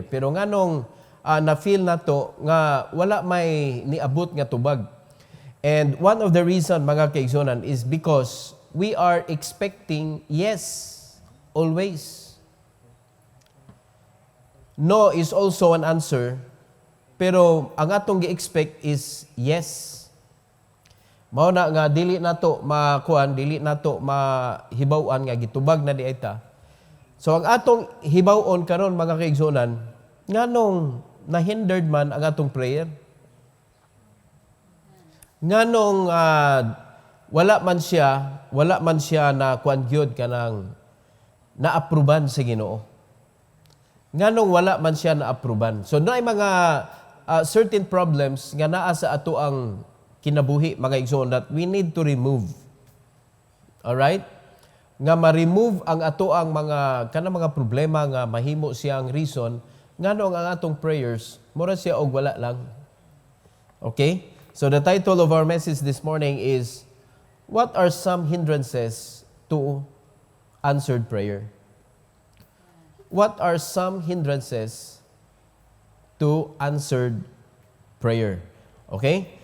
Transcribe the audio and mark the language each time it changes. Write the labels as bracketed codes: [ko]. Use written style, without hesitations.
[ceb] Pero nganong na-feel nato nga wala may niabot nga tubag. [en] And one of the reason, [ceb] mga kaigsonan, [en] is because we are expecting yes always. No is also an answer, [ceb] pero ang atong gi-expect [en] is yes. [ceb] Mao na nga dili nato makuan, dili nato mahibaw-an nga gitubag na di ayta. So ang atong hibaw-on karon, mga kaigsonan, nganong na-hindered man ang atong prayer? Nganong wala man siya na kuan gyud kanang naapruban sa Ginoo. Nganong wala man siya naapruban. So naay mga certain problems nga naa sa ato ang kinabuhi, mga igsoon, [en] that we need to remove. [ceb] Alright? Nga ma-remove ang ato ang mga problema nga mahimo siyang reason nganong ang atong prayers mura siya og wala lang. [en] Okay? So the title of our message this morning is, what are some hindrances to answered prayer? What are some hindrances to answered prayer? Okay?